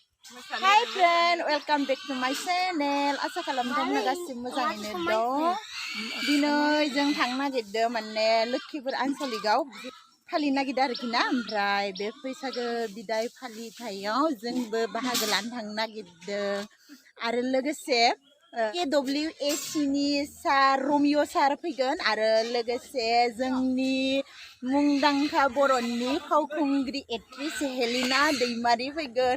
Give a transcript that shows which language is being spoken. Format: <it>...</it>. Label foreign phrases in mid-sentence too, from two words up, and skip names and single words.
<en>Hi friend, welcome back to my channel.</en> <brx>Asa खालामदों गासिबो मोजाङैनो दं. दिनै जों थांनो नागिरदों माने लोक्षिपुर आनसलिकआव फालिनो नागिरदों आरोखि ना. ओमफ्राय बे बैसागो बिदाय फालिथायाव जोंबो बाहागो लानो थांनो नागिरदों. आरो लोगोसे KWAC नि सार रमिय सार फैगोन आरो लोगोसे जोंनि मुंदांखा बर'नि फावखुंग्रि एक्ट्रेस हेलिना दैमारी फैगोन.</brx>